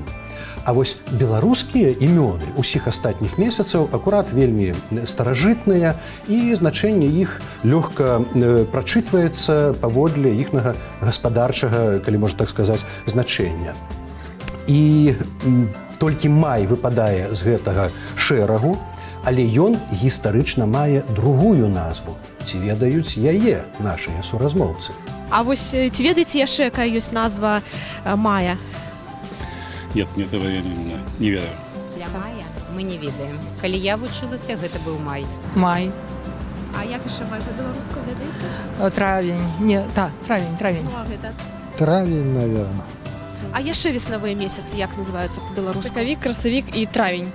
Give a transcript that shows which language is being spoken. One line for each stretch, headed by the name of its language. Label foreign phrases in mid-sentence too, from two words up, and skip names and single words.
Belarusian: А вось беларускія імёны ўсіх астатніх месяцаў акурат вельмі старажытныя, і значэнне іх лёгка прачытваецца паводле іхнага гаспадарчага, калі можна так сказаць, значэння. І толькі май выпадае з гэтага шэрагу, але ён гістарычна мае другую назву. Ці ведаюць яе нашыя суразмоўцы? А вось ці ведаеце яшчэ, якая ёсць назва мая?
Russian: Нет, этого я не ведаю.
Belarusian: Для мая мы не ведаем. Калі я вучылася, гэта быў май. Май. А як яшчэ май па-беларуску ведаеце? Травень. Не, так, травень. Ну, а гэта? Травень, наверное. А яшчэ веснавыя месяцы як называюцца па-беларуску? Сакавік, красавік і травень.